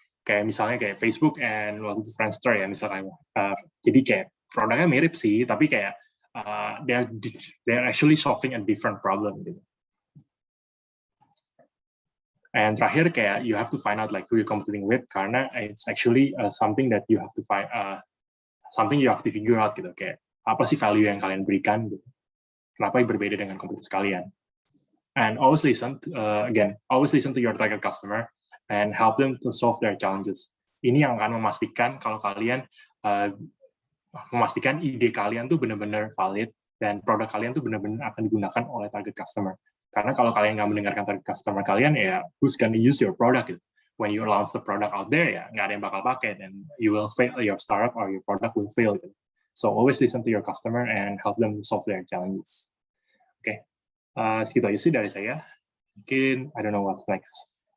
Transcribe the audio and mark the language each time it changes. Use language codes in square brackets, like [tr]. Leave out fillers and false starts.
[id] Kayak misalnya kayak Facebook and waktu itu Friendster ya misalnya. Jadi kayak produknya mirip sih, tapi kayak [en] they're actually solving a different problem [id] gitu. [en] And [id] terakhir kayak [en] you have to find out like who you're competing with [id] karena [en] it's actually something that you have to find something you have to figure out gitu, [id] kayak apa sih value yang kalian berikan [en] gitu. [id] Kenapa berbeda dengan kompetitor kalian. [en] And always listen to your target customer and help them to solve their challenges. [id] Ini yang akan memastikan kalau kalian memastikan ide kalian tuh benar-benar valid dan produk kalian tuh benar-benar akan digunakan oleh target customer. Karena kalau kalian nggak mendengarkan target customer kalian, ya [en] who's gonna use your product? When you launch the product out there, [id] ya nggak ada yang bakal pakai, dan [en] you will fail, your startup or your product will fail. So always listen to your customer and help them solve their challenges. [id] Oke, segitu aja sih dari saya. Mungkin [en] I don't know what's next.